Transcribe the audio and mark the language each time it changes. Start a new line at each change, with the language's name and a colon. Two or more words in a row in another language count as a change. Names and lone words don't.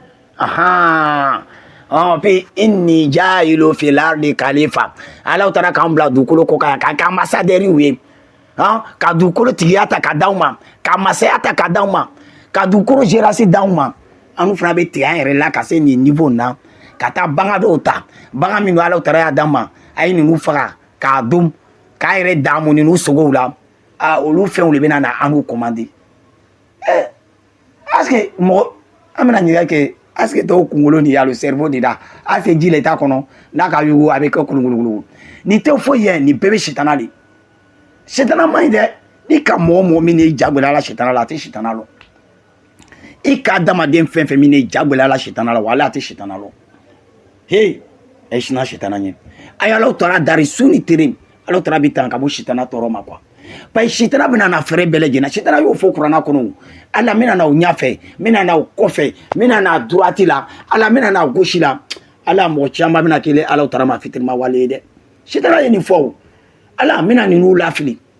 Bambara: puis
Arabic: إني جاعل في الأرض خليفة
Bambara: Alahu Taala k'an bila dugukolo kɔ kan k'an kɛ ambassadeur ye ka dugukolo tigiya ta ka d'aw ma ka masaya ta ka d'aw ma ka dugukolo gérance d'aw ma anu fana bɛ tigɛ an yɛrɛ la ka se nin niveau na ka taa bagan dɔw ta bagan min don Alahu Taala y'a d'an ma a ye ninnu faga k'a dun k'a yɛrɛ daamu ninnu sogow la olu fɛnw de bɛ na anu commandé
French: est-ce que
Bambara: mɔgɔ an bɛna ɲininka kɛ
French: est-ce que
Bambara: dɔw kunkolo nin y'a
French: le cerveau
Bambara: de da
French: est-ce que
Bambara: ji le t'a kɔnɔ n'a ka yugu a bɛ kɛ kulukulu nin tɛ foyi ye nin bɛɛ bɛ sitana de sitana man ɲi dɛ ni ka mɔgɔ min n'i jagoya la sitana la a tɛ sitana lɔ i ka adamaden fɛn fɛn min n'i jagoya la sitana la wala a tɛ sitana lɔ hey ɛ sina sitana ɲɛ a ye Alahu Taala dari su ni tere Alahu Taala bɛ tan ka bɔ sitana tɔɔrɔ ma
French: quoi parce que
Bambara: sitana bɛna na fɛrɛ bɛɛ lajɛlen sitana y'o fɔ kuranna kɔnɔ ala mina na o ɲɛfɛ mina na o kɔfɛ mina na droite la ala mina na gauche la ala mɔgɔ caman bɛna kele Alahu Taala ma fitirima wale ye dɛ sitana ye nin fɔ o ala mina ninnu lafili